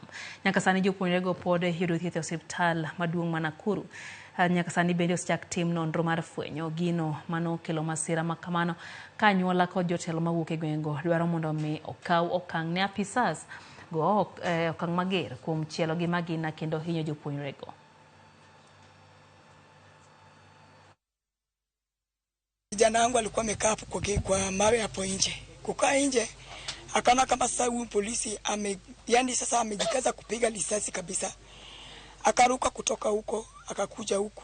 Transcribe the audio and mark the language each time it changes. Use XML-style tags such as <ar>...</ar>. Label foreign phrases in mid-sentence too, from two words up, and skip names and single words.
<luo>Nyaka sani jopuonjrego pod yudo thieth e osiptal maduong' ma Nakuru. Nyaka sani bende osechak tim nonro mar fwenyo gino manokelo masira ma kamano ka anyuola kod jotelo mawuok e gwengego dwaro mondo mi okaw okang' ne apisas go okang' mager kuom chielo gi magina kendo hinyo jopuonjrego.</luo> <sw>Kijana wangu alikuwa amekaa kwa mawe hapo nje. Kukaa nje akaona kama sasa huyu polisi yani sasa amejikaza kupiga risasi kabisa. Akaruka kutoka huko akakuja huku.</sw>